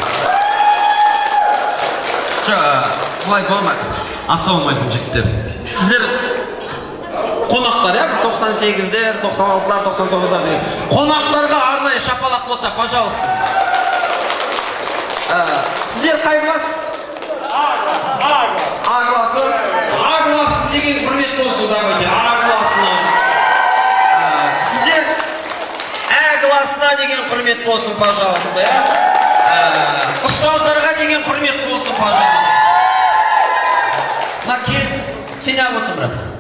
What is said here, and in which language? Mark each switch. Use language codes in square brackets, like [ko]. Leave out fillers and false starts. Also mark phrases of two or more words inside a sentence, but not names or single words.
[kk] Бұлай болмайды. Ассалаумағалейкум жігіттер. Сіздер қонақтар, 98-дер, 96-лар, 99-лар деген. Қонақтарға арнайы шапалақ болса, пожалуйста. Сіздер қай класс? А классы. А классы деген құрмет болсын, давайте. А классына. Сіздер А классына деген құрмет болсын, пожалуйста. Ұстаздарға деген құрмет болсын, пожалуйста. Сен ақ отырсын, брат.